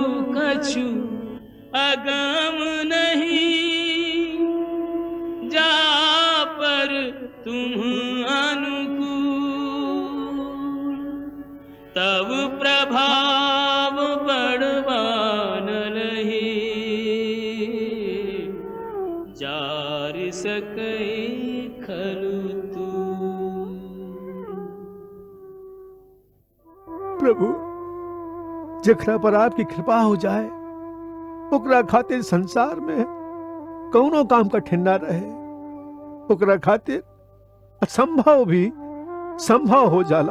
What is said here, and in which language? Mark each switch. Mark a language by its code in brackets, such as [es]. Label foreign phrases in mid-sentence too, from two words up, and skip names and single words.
[awa] कछु अगम नहीं, जा पर तुम अनुकूल, तब प्रभाव बढ़वान लही, जार सकै खलु तू। [bho] प्रभु, जखरा पर आपकी कृपा हो जाए ओकरा खातिर संसार में कौनो काम कठिन ना रहे, ओकरा खातिर असंभव भी संभव हो जाला।